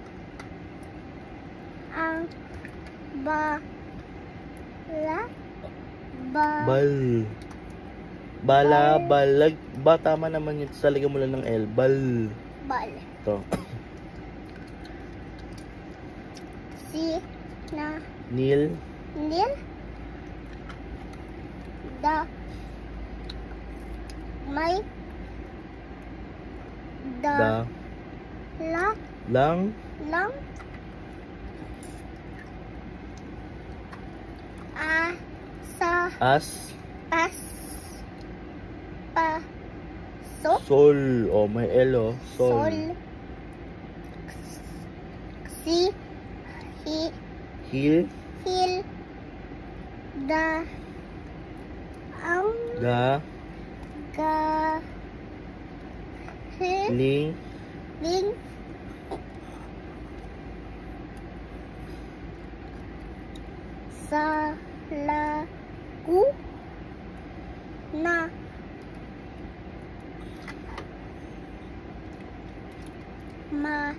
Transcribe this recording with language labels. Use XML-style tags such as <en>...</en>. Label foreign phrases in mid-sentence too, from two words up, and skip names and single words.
<tl>Ang bala. Bal. Bala. Balag. Ba, tama naman yun. Salagyan mo lang ng L. Bal. Bal. Ito. Si na Nil. nil. Da. May. Da. Da. La. Lang. Lang. Sa. As. Pas. Pa. So. Sol. Oh, may L oh. Sol. Sol. Si. Hi. Hil. Hil. Da. Ang. Ga. Ga. Hi. Ling. Ling. Sa. La. Ku. Na. Ma.</tl>